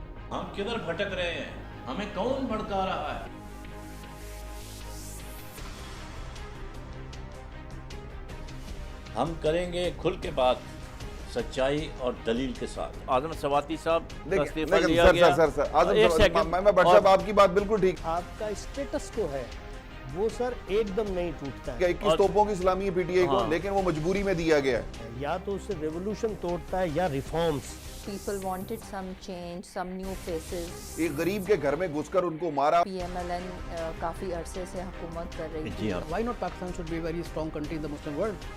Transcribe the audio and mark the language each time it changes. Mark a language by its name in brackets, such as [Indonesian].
[Urdu] ہم کدھر بھٹک رہے ہیں؟ ہمیں کون بھڑکا رہا ہے؟ ہم کریں گے کھل کے بات، سچائی اور دلیل کے ساتھ. اعظم سواتی صاحب کا استعفیٰ لیا گیا. میں بٹ صاحب آپ کی بات بالکل ٹھیک. آپ کا اسٹیٹس کو ہے وہ سر ایک دم نہیں ٹوٹتا ہے. 21 توپوں کی سلامی ہے پی ٹی آئی کو، لیکن وہ مجبوری میں دیا گیا ہے. یا تو اسے ریولوشن توڑتا ہے یا reforms. [English] People wanted some change, some new faces. [Urdu] ایک غریب کے گھر میں گھس کر ان کو مارا. PMLN کافی عرصے سے حکومت کر رہی تھی. جی ہاں. [English] Why not Pakistan should be a very strong country in the Muslim world?